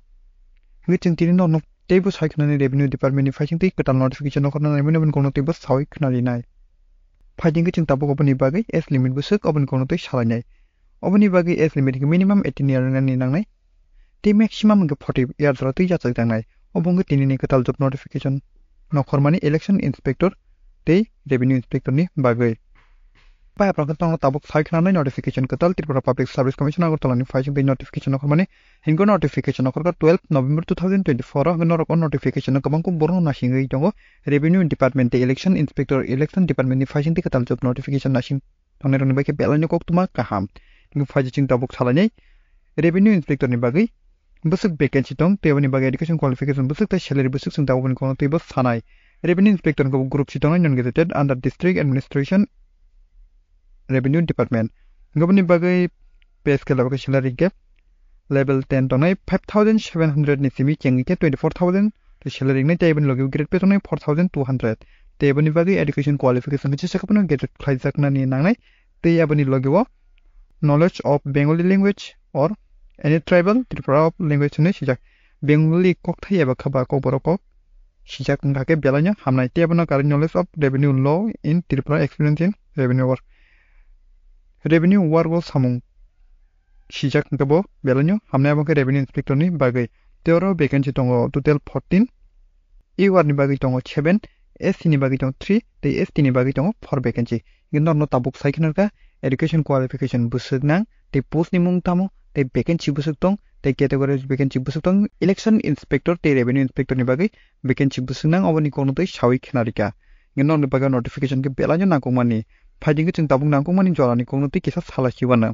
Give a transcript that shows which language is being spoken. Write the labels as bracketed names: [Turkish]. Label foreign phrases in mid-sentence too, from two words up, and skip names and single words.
[Kok Borok] Hingga cingtini no tebo saiknani [English] revenue department [Kok Borok] ni filing te ketal notification no korna revenue ben kono tebo sawi knali nai. Filing ke cingtabo oboni bagai [English] age limit [Kok Borok] busuk oboni kono te salai nai. Oboni bagai [English] age limit minimum 18 year [Kok Borok] ngani nangnai. Te maximum ke 40 year rati jachak tangnai. Obong ke tini ni ketal [English] job notification [Kok Borok] no kormani [English] election inspector [Kok Borok] te [English] revenue inspector [Kok Borok] ni bagai. Pai apra tong tabuk saiknani notification ketal Tripura Public Service Commission agartala ni filing te notification no kormani hingo notification no korka 12 November 2024 gnoro kon notification no kabang ko borno na singai tongo [English] revenue department [Kok Borok] te [English] election inspector election department [Kok Borok] ni filing te ketal [English] job notification [Kok Borok] na sing tonero ni baike belani kok tuma kaham hingo filing ching tabuk salani [English] revenue inspector [Kok Borok] ni bagai busuk vacancy tong tebani bagai [English] education qualification [Kok Borok] busuk te salary busuk sing tabuk kono tebo sanai [English] revenue inspector [Kok Borok] ko group sitong [English] non gazetted under district administration Revenue Department. [Kok Borok] Gobani bagai [English] pay scale [Kok Borok] bagai salary ke level 10 tonai 5700 ni simi chengi ke 24000 to salary ni tebani logi grade pe tonai 4200 tebani bagai [English] education qualification [Kok Borok] ke sakapno get khlaijak na ni nangnai te abani logi wo [English] knowledge of Bengali language or any tribal Tripura language [Kok Borok] ni sijak Bengali kok thai eba khaba ko borok sijak ngake belanya hamnai tebana kar [English] knowledge of revenue law in Tripura experience in revenue work [Kok Borok] Revenue wargo samung sijak ngabo belanyo hamna abang ke [English] revenue inspector [Kok Borok] ni bagai teoro vacancy tongo total 14 UR ni bagai tongo 7 SC ni bagai tongo 3 te ST ni bagai tongo 4 vacancy ginor no tabuk saiknar ka [English] education qualification [Kok Borok] busuk nang te post ni mung tamo te vacancy busuk tong te category vacancy busuk tong [English] election inspector [Kok Borok] te [English] revenue inspector [Kok Borok] ni bagai vacancy busuk nang oboni kono te sawi khnarika ginor ni bagai notification ke belanyo nangko mani Fajing ke cinta bung nangkung mani jorani kong nanti kisah salah siwana.